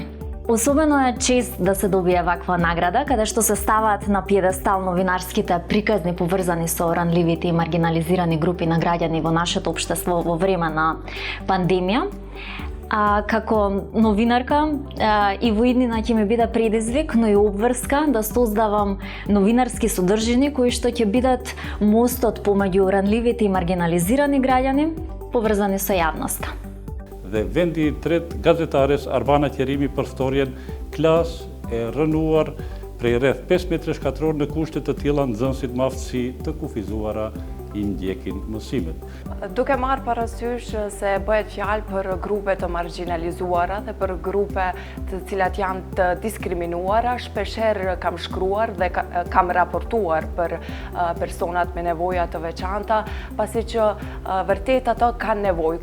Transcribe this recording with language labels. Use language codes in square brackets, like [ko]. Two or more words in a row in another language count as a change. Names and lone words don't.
[mk] Особено е чест да се добие ваква награда, каде што се ставаат на пиедестал новинарските приказни поврзани со ранливите и маргинализирани групи на граѓани во нашето општество во време на пандемија. Како новинарка и во иднина ќе ми биде предизвик, но и обврска да создавам новинарски содржини кои што ќе бидат мостот помеѓу ранливите и маргинализирани граѓани поврзани со јавноста. [sq] Dhe vendi I tretë, gazetares Arbana Qerimi për storjen klas e rënuar prej rreth 5 metre shkatror në kushte të tilla nxënësit me aftësi të kufizuara I ndjekin mësimet. Duke marrë parasysh se bëhet fjalë për grupe të marginalizuara dhe për grupe të cilat janë të diskriminuara, shpeshherë kam shkruar dhe kam raportuar për personat me nevoja të veçanta, pasi që vërtet ato kanë nevojë.